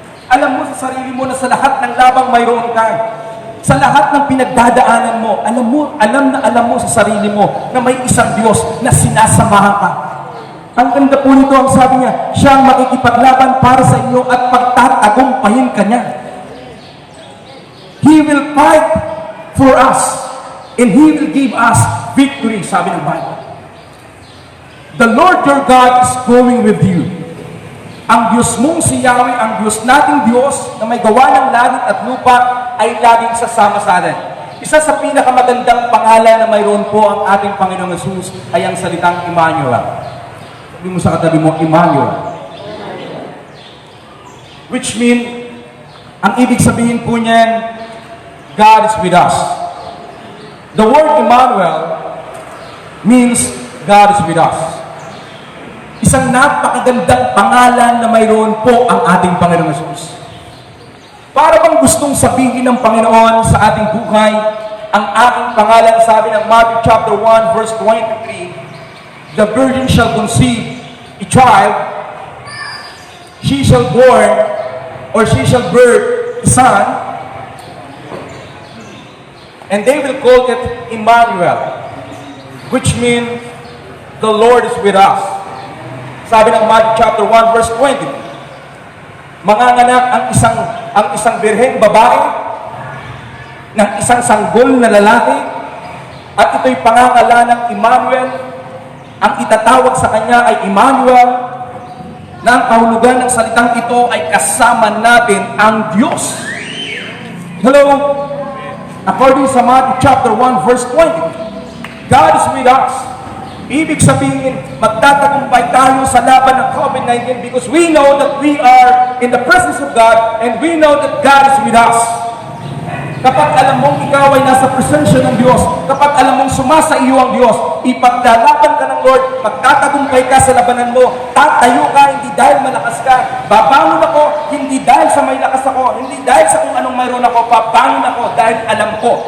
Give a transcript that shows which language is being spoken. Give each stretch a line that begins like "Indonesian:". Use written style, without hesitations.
Filipino: Alam mo sa sarili mo na sa lahat ng labang mayroon ka. Sa lahat ng pinagdadaanan mo, alam mo sa sarili mo na may isang Diyos na sinasamahan ka. Ang ganda po nito, ang sabi niya, siya ang makikipaglaban para sa inyo at pagtatagumpayin ka niya.
English: He will fight for us and He will give us victory,
Filipino: sabi ng Bible.
English: The Lord your God is going with you.
Filipino: Ang Diyos mong si Yahweh, ang Diyos nating Diyos na may gawa ng langit at lupa ay laging sasama sa atin. Isa sa pinakamagandang pangalan na mayroon po ang ating Panginoong Jesus ay ang salitang Emmanuel. Sabi mo sa katabi mo, Emmanuel.
English: Which mean,
Filipino: ang ibig sabihin po niyan,
English: God is with us. The word Emmanuel means God is with us.
Filipino: Isang napakagandang pangalan na mayroon po ang ating Panginoong Jesus. Para bang gustong sabihin ng Panginoon sa ating buhay, ang ating pangalan, sabi ng
English: Matthew chapter 1 verse 23, the virgin shall conceive a child, she shall born, or she shall birth a son, and they will call it Emmanuel, which means the Lord is with us.
Filipino: Sabi ng Matthew chapter 1 verse 20, manganganak ang isang birheng babae ng isang sanggol na lalaki, at ito'y pangangalan ng Emmanuel. Ang itatawag sa kanya ay Emmanuel, na ang kahulugan ng salitang ito ay kasama natin ang Diyos.
English: Hello? According sa Matthew chapter 1 verse 20, God is with us.
Filipino: Ibig sabihin, magtatagumpay tayo sa laban ng
English: COVID-19 because we know that we are in the presence of God and we know that God is with us.
Filipino: Kapag alam mong ikaw ay nasa presensya ng Diyos, kapag alam mong sumasa iyo ang Diyos, ipaglalaban ka ng Lord, magtatagumpay ka sa labanan mo, tatayo ka hindi dahil malakas ka, babangon ako hindi dahil sa may lakas ako, hindi dahil sa kung anong mayroon ako, babangon ako dahil alam ko